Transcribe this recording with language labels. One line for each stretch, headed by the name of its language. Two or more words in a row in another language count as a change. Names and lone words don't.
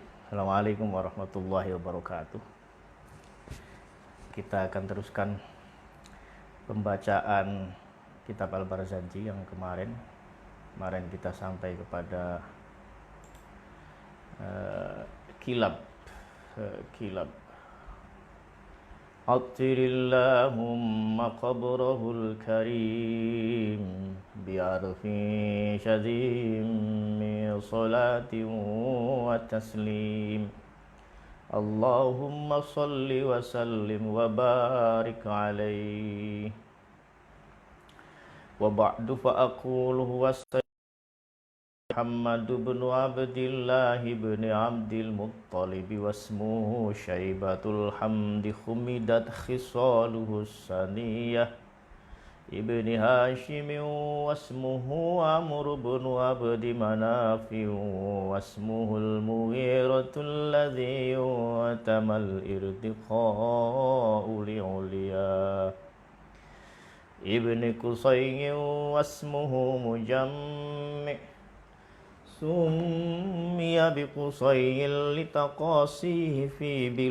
Arabic: السلام عليكم ورحمة الله وبركاته.
Indonesian: Kita akan teruskan pembacaan kitab Al-Barzanji yang kemarin kita sampai kepada kilab.
Arabic: عطر اللهم قبره الكريم بعرف شذي من صلاة وتسليم. اللهم صل وسلم وبارك عليه. وبعد فأقول هو محمد بن عبد الله بن عبد المطلب واسمه شيبة الحمد حمدت خصاله السنية ابن هاشم واسمه عمرو بن عبد مناف واسمه المغيرة الذي ينمى ارتقاؤه لعلية ابن قصي واسمه مجمع سمي بقصي لتقاصيه في